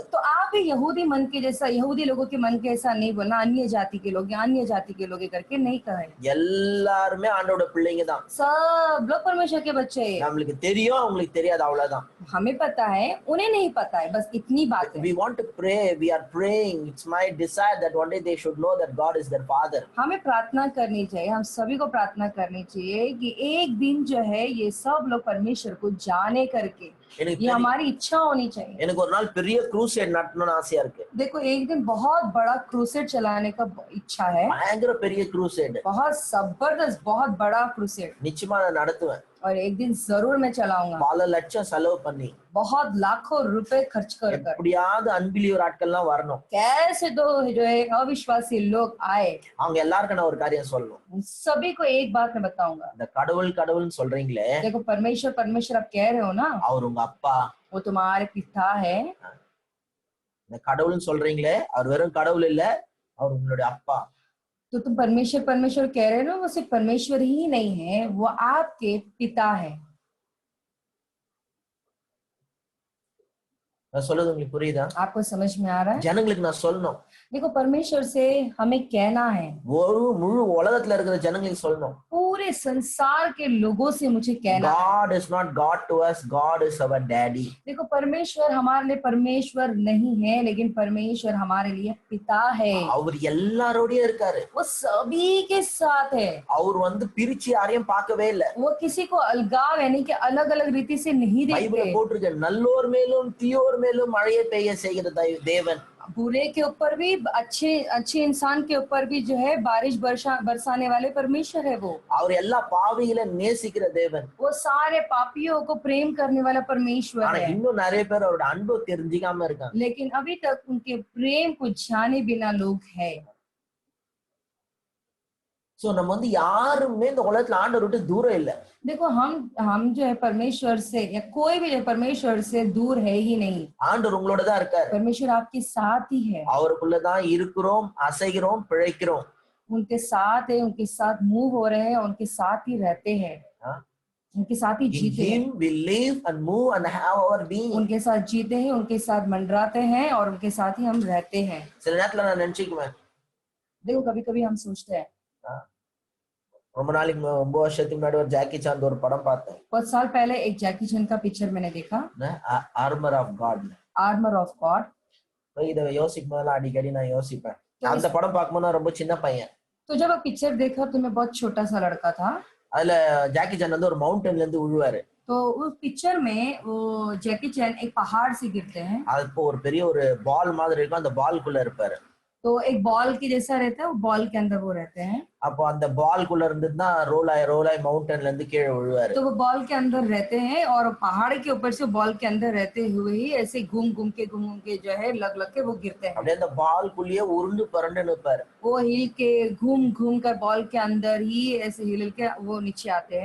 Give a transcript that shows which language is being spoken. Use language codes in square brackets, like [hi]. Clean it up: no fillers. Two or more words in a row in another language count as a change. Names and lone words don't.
[hi] तो आप भी यहूदी मन के जैसा, यहूदी लोगों के मन के ऐसा नहीं बोलना, अन्य जाति के लोग या अन्य जाति के लोग करके नहीं कहे। [ta] எல்லாருமே ஆண்டவரோட பிள்ளைங்க தான். [hi] सब लोग परमेश्वर के बच्चे हैं। [ta] நமக்கு தெரியும், அவங்களுக்கு தெரியாது, அவ்வளவுதான். [hi] हमें पता है, उन्हें नहीं पता है, बस इतनी बात है। [en] We want to pray, we are praying. It's my desire that one day they should know that God is their father. [hi] हमें प्रार्थना करनी चाहिए, हम सभी को प्रार्थना करनी चाहिए कि एक दिन जो है ये सब लोग परमेश्वर को जाने करके, ये हमारी इच्छा होनी चाहिए। [ta] எனக்கு ஒரு நாள் பெரிய க்ரூசேட் நடத்தணும்னு ஆசையா இருக்கு. [hi] देखो एक दिन बहुत बड़ा क्रूसेड चलाने का इच्छा है, [ta] பயங்கர பெரிய க்ரூசேட், [hi] बहुत जबरदस्त बहुत बड़ा क्रूसेड, [ta] நிச்சயமா நான் நடத்துவேன். [hi] और एक दिन जरूर मैं चलाऊंगा, [ta] பல லட்சம் செலவு பண்ணி, [hi] बहुत लाखों रुपए खर्च कर कर। [ta] எப்படியாவது அன்பிலிவர் ஆட்கள்லாம் வரணும், [hi] कैसे तो जो है अविश्वासी लोग आए, [ta] அவங்க எல்லாருக்கும் நான் ஒரு காரியம் சொல்லணும். [hi] उन सभी को एक बात मैं बताऊंगा। [ta] இந்த கடவுள்னு சொல்றீங்களே, [hi] देखो परमेश्वर आप कह रहे हो ना, [ta] அவர் உங்க அப்பா. [hi] वो तुम्हारे पिता है। [ta] இந்த கடவுள்னு சொல்றீங்களே, அவர் வெறும் கடவுள் இல்ல, அவர் உங்களுடைய அப்பா. [hi] तो तुम परमेश्वर कह रहे हो ना, वो सिर्फ परमेश्वर ही नहीं है, वो आपके पिता है। [ta] நான் சொல்றது உங்களுக்கு புரியுதா? [hi] आपको समझ में आ रहा है? [ta] ஜனங்களுக்கு நான் சொல்லணும். [hi] देखो परमेश्वर से हमें कहना है, [ta] ஒரு முழு உலகத்துல இருக்கிற ஜனங்களுக்கு சொல்லணும், [hi] पूरे संसार के लोगों से मुझे कहना है। [en] God is not God to us, God is our daddy. [hi] देखो परमेश्वर हमारे लिए परमेश्वर नहीं है, लेकिन परमेश्वर हमारे लिए पिता है। [ta] அவர் எல்லாரோடயே இருக்காரு. [hi] वो सभी के साथ है। [ta] அவர் வந்து பிரிச்சு யாரையும் பார்க்கவே இல்ல. [hi] वो किसी को अलगाव यानी कि अलग अलग रीति से नहीं [ta] பைபிள்ல [hi] देखते। [ta] போட்டிருக்கு, நல்லோர் மேலும் தீயோர் மேலும் மழையை பெய்ய செய்கிற தேவன். [hi] बुरे के ऊपर भी, अच्छे इंसान के ऊपर भी जो है बारिश बरसाने वाले परमेश्वर है वो। [ta] அவர் எல்லா பாவிகளை நேசிக்கிற தேவன். [hi] वो सारे पापियों को प्रेम करने वाला परमेश्वर [ta] ஆனா [hi] है। [ta] இன்னும் நிறைய பேர் அவரோட அன்பு தெரிஞ்சுக்காம இருக்காங்க. [hi] लेकिन अभी तक उनके प्रेम को जाने बिना लोग है। [ta] சோ நம்ம வந்து யாருமே இந்த உலகத்துல ஆண்டவரை விட்டு தூரம் இல்ல. [hi] देखो हम जो है परमेश्वर से, या कोई भी जो परमेश्वर से दूर है ही नहीं। [ta] ஆண்டவர் உங்களோட தான் இருக்காரு. [hi] परमेश्वर आपके साथ ही है, [ta] அவருக்குள்ளதான் இருக்கிறோம், அசைகிறோம், பிழைக்கிறோம். [hi] उनके साथ है, उनके साथ मूव हो रहे हैं, उनके साथ ही रहते हैं। उनके साथ ही [en] In [hi] जीते हैं, [en] Him we live and move and have our being. [hi] उनके साथ जीते हैं, उनके साथ मंडराते हैं और उनके साथ ही हम रहते हैं। [ta] சில நேரத்துல நான் நினைச்சுக்குவேன், [hi] देखो कभी कभी हम सोचते हैं, [ta] ரொம்ப நாளைக்கு ரொம்ப வருஷத்துக்கு முன்னாடி ஒரு ஜாக்கி சான் ஒரு படம் பார்த்தேன், [hi] बहुत साल पहले एक जैकी चैन का पिक्चर मैंने देखा, [ta] ஆர்மர் ஆஃப் காட். [hi] आर्मर ऑफ गॉड। [ta] இதை யோசிக்கும் போதெல்லாம் அடிக்கடி நான் யோசிப்பேன். அந்த படம் பார்க்கும்போது நான் ரொம்ப சின்ன பையன். [hi] तो जब वो पिक्चर देखा तो मैं बहुत छोटा सा लड़का था। [ta] அதுல ஜாக்கி சான் வந்து ஒரு மவுண்டன்ல இருந்து விழுவாரு. [hi] तो उस पिक्चर में वो जैकी चैन एक पहाड़ से गिरते हैं, [ta] அப்போ ஒரு பெரிய ஒரு பால் மாதிரி இருக்கும், அந்த பால்குள்ள இருப்பாரு. [hi] तो एक बॉल की जैसा रहता है, वो बॉल के अंदर वो रहते हैं। [ta] அப்போ அந்த பால்குள்ள இருந்து தான் ரோல் ஆய் மவுண்டன்ல இருந்து கீழே விழுவாரு. [hi] तो वो बॉल के अंदर रहते हैं और पहाड़ के ऊपर से बॉल के अंदर रहते हुए ही ऐसे घूम घूम के जो है लग के वो गिरते हैं। [ta] அப்படியே அந்த பால்குள்ளேயே உருண்டு பரண்டு நிப்பாரு. [hi] वो हिल के घूम कर बॉल के अंदर ही ऐसे हिल के वो नीचे आते हैं।